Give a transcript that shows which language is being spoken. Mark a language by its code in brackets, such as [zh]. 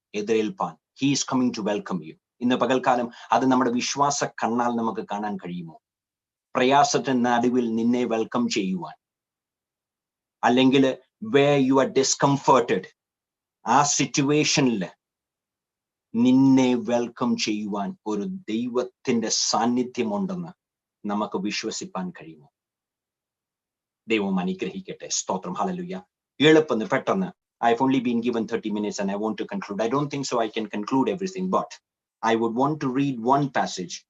[ml] എതിരേൽപ്പാൻ [en] he is coming to welcome you. [ml] ഇന്ന് പകൽക്കാലം അത് നമ്മുടെ വിശ്വാസ കണ്ണാൽ നമുക്ക് കാണാൻ കഴിയുമോ? പ്രയാസത്തിന്റെ നടുവിൽ നിന്നെ വെൽക്കം ചെയ്യുവാൻ, അല്ലെങ്കിൽ [en] where you are discomforted, [ml] ആ സിറ്റുവേഷനിൽ നിന്നെ വെൽക്കം ചെയ്യുവാൻ ഒരു ദൈവത്തിന്റെ സാന്നിധ്യമുണ്ടെന്ന് നമുക്ക് വിശ്വസിപ്പാൻ കഴിയുമോ? ദൈവം അനുഗ്രഹിക്കട്ടെ. സ്തോത്രം ഹല്ലേലൂയ. എളുപ്പന്ന് പെട്ടെന്ന് [en] I've only been given 30 minutes and I want to conclude. I don't think so I can conclude everything, but I would want to read one passage.